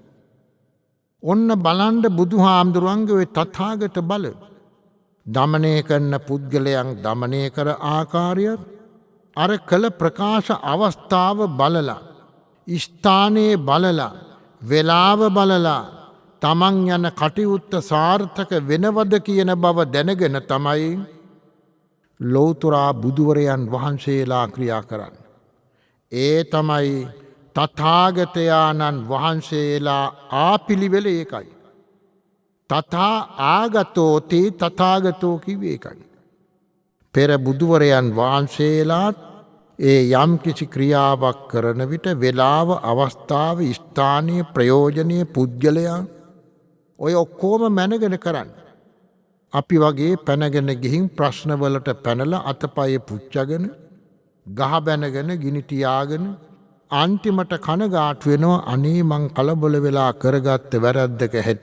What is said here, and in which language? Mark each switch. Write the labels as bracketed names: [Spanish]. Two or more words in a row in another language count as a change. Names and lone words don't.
[Sinhala] ඔන්න බලන්ඩ බුදුහාමුදුරුවන්ගේ ඔය තථාගත බල දමනය කරන පුද්ගලයන් දමනය කර ආකාරයත් අර කළ ප්‍රකාශ අවස්ථාව බලලා ස්ථානයේ බලලා වෙලාව බලලා තමන් යන කටයුත්ත සාර්ථක වෙනවද කියන බව දැනගෙන තමයි ලෞතුරා බුදුවරයන් වහන්සේලා ක්‍රියා කරන්න. ඒ තමයි තථාගතයාණන් වහන්සේලා ආපිළිවෙල ඒකයි. [Pali] තථා ආගතෝති තථාගතෝ [Sinhala] කිව්වේ ඒකයි. පෙර බුදුවරයන් වහන්සේලාත් ඒ යම් කිසි ක්‍රියාවක් කරන විට වෙලාව අවස්ථාව ස්ථානීය ප්‍රයෝජනය පුද්ගලයා ඔය ඔක්කෝම මැනගෙන කරන්න. අපි වගේ පැනගෙන ගිහින් ප්‍රශ්නවලට පැනල අතපය පුච්චගෙන ගහ බැනගෙන ගිනිතියාගෙන අන්තිමට කනගාටු වෙනවා අනේ මං කලබල වෙලා කරගත්ත වැරද්දක හැටි.